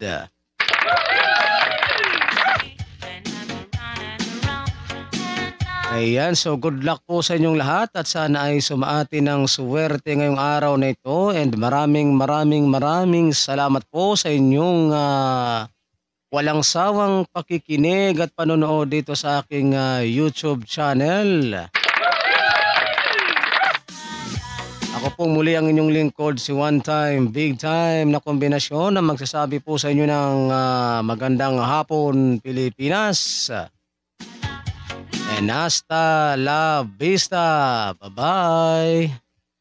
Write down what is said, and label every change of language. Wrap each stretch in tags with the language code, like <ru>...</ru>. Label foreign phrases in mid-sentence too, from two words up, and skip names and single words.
<tl>Ayan, so good luck po sa inyong lahat at sana ay sumaati ng suwerte ngayong araw na ito, and maraming salamat po sa inyong walang sawang pakikinig at panonood dito sa aking YouTube channel. Ako pong muli ang inyong lingkod, si One Time Big Time na kombinasyon na magsasabi po sa inyo ng magandang hapon Pilipinas.</tl> <es>And hasta la vista.</es> <tl>Bye-bye.</tl>